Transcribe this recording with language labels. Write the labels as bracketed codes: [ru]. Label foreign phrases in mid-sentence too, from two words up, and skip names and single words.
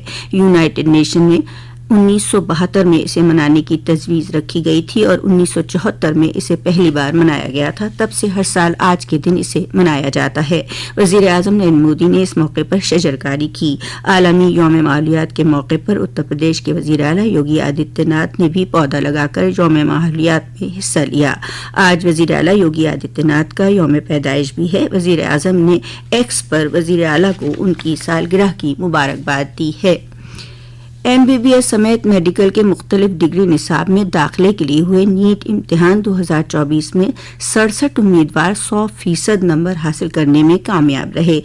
[ur] یونائیٹڈ نیشن میں 1972 میں اسے منانے کی تجویز رکھی گئی تھی اور 1974 میں اسے پہلی بار منایا گیا تھا۔ تب سے ہر سال آج کے دن اسے منایا جاتا ہے۔ وزیر اعظم نریندر مودی نے اس موقع پر شجرکاری کی۔ عالمی یوم ماحولیات کے موقع پر اتر پردیش کے وزیر اعلیٰ یوگی آدتیہ ناتھ نے بھی پودا لگا کر یوم ماحولیات میں حصہ لیا۔ آج وزیر اعلیٰ یوگی آدتیہ ناتھ کا یوم پیدائش بھی ہے۔ وزیر اعظم نے ایکس پر وزیر اعلیٰ کو ان کی سالگرہ کی مبارکباد دی ہے۔ ایم بی بی ایس سمیت میڈیکل کے مختلف ڈگری نصاب میں داخلے کے لیے ہوئے نیٹ امتحان 2024 میں 67 امیدوار 100% نمبر حاصل کرنے میں کامیاب رہے۔